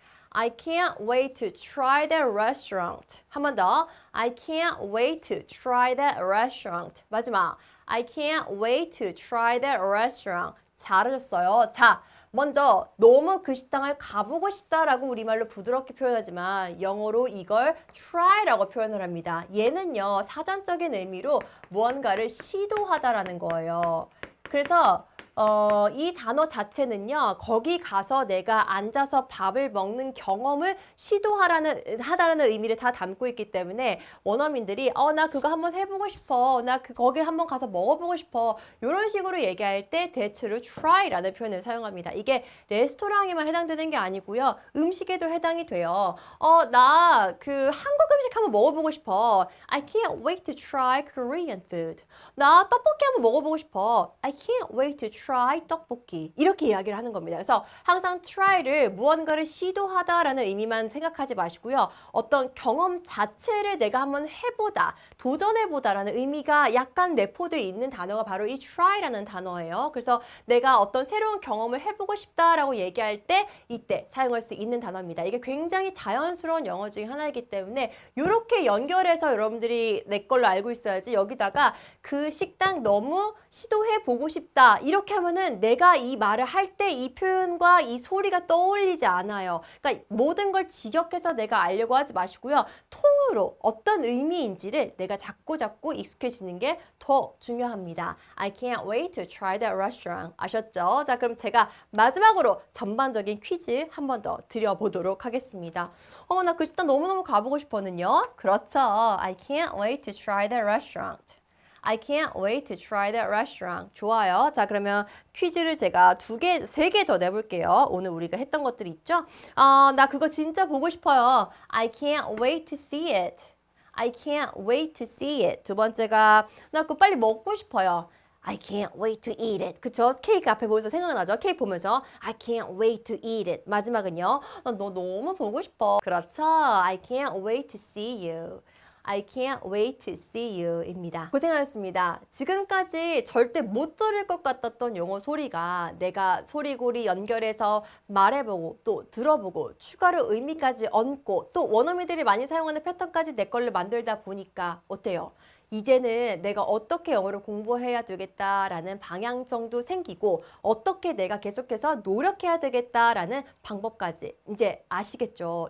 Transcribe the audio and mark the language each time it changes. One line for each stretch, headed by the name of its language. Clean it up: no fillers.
English: I can't wait to try that restaurant.
Korean: 한 번 더.
English: I can't wait to try that restaurant.
Korean: 마지막.
English: I can't wait to try that restaurant.
Korean: 잘하셨어요. 자, 먼저 너무 그 식당을 가보고 싶다라고 우리말로 부드럽게 표현하지만 영어로 이걸 try라고 표현을 합니다. 얘는요, 사전적인 의미로 무언가를 시도하다라는 거예요. 그래서 이 단어 자체는요, 거기 가서 내가 앉아서 밥을 먹는 경험을 하다라는 의미를 다 담고 있기 때문에 원어민들이 나 그거 한번 해보고 싶어. 나 거기 한번 가서 먹어보고 싶어. 이런 식으로 얘기할 때 대체로 try라는 표현을 사용합니다. 이게 레스토랑에만 해당되는 게 아니고요. 음식에도 해당이 돼요. 나 그 한국 음식 한번 먹어보고 싶어.
English: I can't wait to try Korean food.
Korean: 나 떡볶이 한번 먹어보고 싶어.
English: I can't wait to try 떡볶이.
Korean: 이렇게 이야기를 하는 겁니다. 그래서 항상 try를 무언가를 시도하다라는 의미만 생각하지 마시고요. 어떤 경험 자체를 내가 한번 해보다, 도전해보다라는 의미가 약간 내포되어 있는 단어가 바로 이 try라는 단어예요. 그래서 내가 어떤 새로운 경험을 해보고 싶다라고 얘기할 때 이때 사용할 수 있는 단어입니다. 이게 굉장히 자연스러운 영어 중에 하나이기 때문에 이렇게 연결해서 여러분들이 내 걸로 알고 있어야지 여기다가 그 식당 너무 시도해보고 싶다 이렇게 하면은 내가 이 말을 할 때 이 표현과 이 소리가 떠올리지 않아요. 그러니까 모든 걸 직역해서 내가 알려고 하지 마시고요. 통으로 어떤 의미인지를 내가 자꾸 익숙해지는 게 더 중요합니다.
English: I can't wait to try that restaurant.
Korean: 아셨죠? 자, 그럼 제가 마지막으로 전반적인 퀴즈 한 번 더 드려보도록 하겠습니다. 나 그 식당 너무너무 가보고 싶었는요. 그렇죠.
English: I can't wait to try that restaurant. I can't wait to try that restaurant.
Korean: 좋아요. 자, 그러면 퀴즈를 제가 3개 더 내볼게요. 오늘 우리가 했던 것들 있죠? 나 그거 진짜 보고 싶어요.
English: I can't wait to see it. I can't wait to see it.
Korean: 두 번째가 나 그거 빨리 먹고 싶어요.
English: I can't wait to eat it.
Korean: 그쵸? 케이크 앞에 보면서 생각나죠? 케이크 보면서
English: I can't wait to eat it.
Korean: 마지막은요. 너 너무 보고 싶어. 그렇죠?
English: I can't wait to see you. I can't wait to see you
Korean: 입니다. 고생하셨습니다. 지금까지 절대 못 들을 것 같았던 영어 소리가 내가 소리고리 연결해서 말해보고 또 들어보고 추가로 의미까지 얹고 또 원어민들이 많이 사용하는 패턴까지 내 걸로 만들다 보니까 어때요? 이제는 내가 어떻게 영어를 공부해야 되겠다라는 방향성도 생기고 어떻게 내가 계속해서 노력해야 되겠다라는 방법까지 이제 아시겠죠?